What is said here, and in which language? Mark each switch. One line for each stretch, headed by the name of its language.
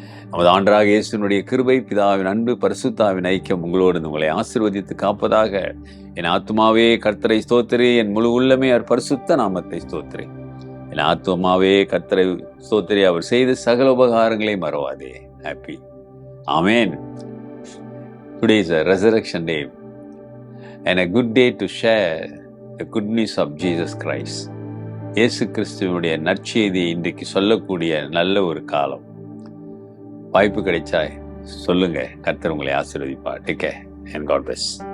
Tamil: நமது ஆண்டவராகிய இயேசுவினுடைய கிருபை, பிதாவின் அன்பு, பரிசுத்தாவின் ஐக்கியம் உங்களோடு உங்களை ஆசீர்வதித்து காப்பதாக. என் ஆத்துமாவே கர்த்தரை ஸ்தோத்திரி, என் முழு உள்ளமே அவர் பரிசுத்த நாமத்தை ஸ்தோத்திரி. என் ஆத்துமாவே கர்த்தரை ஸ்தோத்திரி, அவர் செய்த சகல உபகாரங்களை மறவாதே. Happy. Amen.
English: Today is a resurrection day and a good day to share the good news of Jesus Christ.
Tamil: இயேசு கிறிஸ்துவனுடைய நற்செய்தியை இன்றைக்கு சொல்லக்கூடிய நல்ல ஒரு காலம். வாய்ப்பு கிடைச்சா சொல்லுங்க. கர்த்தர் உங்களை ஆசீர்வதிப்பார்.
English: Take care and God bless.